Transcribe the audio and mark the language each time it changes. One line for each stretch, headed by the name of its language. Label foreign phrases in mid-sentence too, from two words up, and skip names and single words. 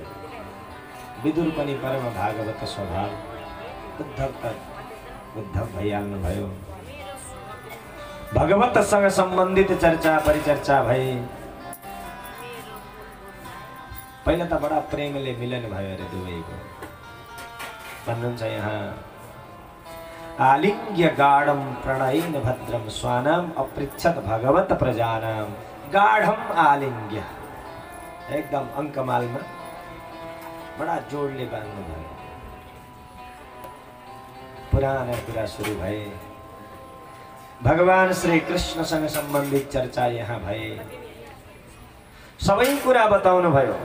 Nepali: विदुर पनि परम भागवत स्वभाव, उद्धव भइहाल्नु भयो। भगवतसँग सम्बन्धित चर्चा परिचर्चा भए। पहिला त बडा प्रेमले मिलन भयो अरे दुवैको। भन्नुहुन्छ यहाँ,
Sanskrit: आलिङ्ग्य गाढम प्रणयेन भद्रम स्वानाम अपृच्छत भगवत प्रजानाम। गाढम आलिङ्ग्य,
Nepali: एकदम अङ्कमालमा बडा जोडले बाँध्नु भयो। पुराना कुरा सुरु भए। भगवान श्री कृष्णसँग सम्बन्धित चर्चा यहाँ भए। सबै कुरा बताउनु भयो।